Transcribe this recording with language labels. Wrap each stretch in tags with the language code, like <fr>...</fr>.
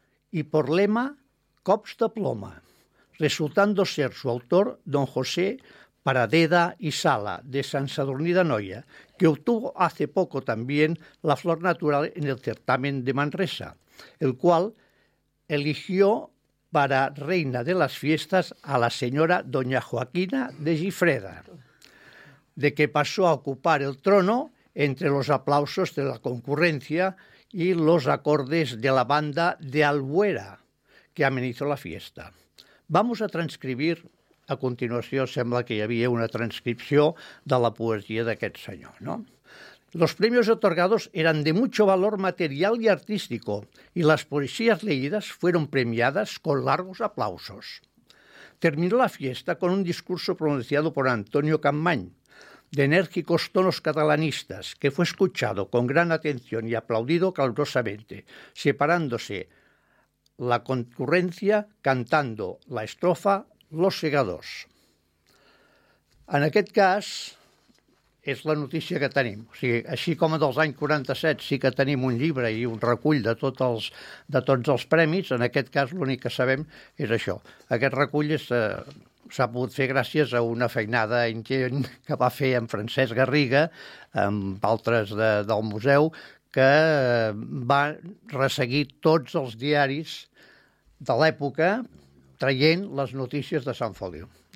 <es>y por lema, Cops de ploma, resultando ser su autor don José Paradeda y Sala, de Sant Sadurní d'Anoia, que obtuvo hace poco también la flor natural en el certamen de Manresa, el cual eligió para reina de las fiestas a la señora doña Joaquina de Gifreda, de que pasó a ocupar el trono entre los aplausos de la concurrencia y los acordes de la banda de Albuera, que amenizó la fiesta. Vamos a transcribir, a continuación,</es> <ca>sembla que hi havia una transcripció de la poesia d'aquest senyor, ¿no?</ca> <es>Los premios otorgados eran de mucho valor material y artístico, y las poesías leídas fueron premiadas con largos aplausos. Terminó la fiesta con un discurso pronunciado por Antonio Campmany, de enérgicos tonos catalanistas, que fue escuchado con gran atención y aplaudido calurosamente, separándose la concurrencia cantando la estrofa Los Segadors.</es> <ca>En aquest cas, és la notícia que tenim. O sigui, així com dels anys 47 sí que tenim un llibre i un recull de tots els premis, en aquest cas l'únic que sabem és això. Aquest recull és s'ha pogut fer gràcies a una feinada ingent que va fer en Francesc Garriga, amb altres del museu, que va resseguir tots els diaris de l'època traient les notícies de Sant Feliu.</ca>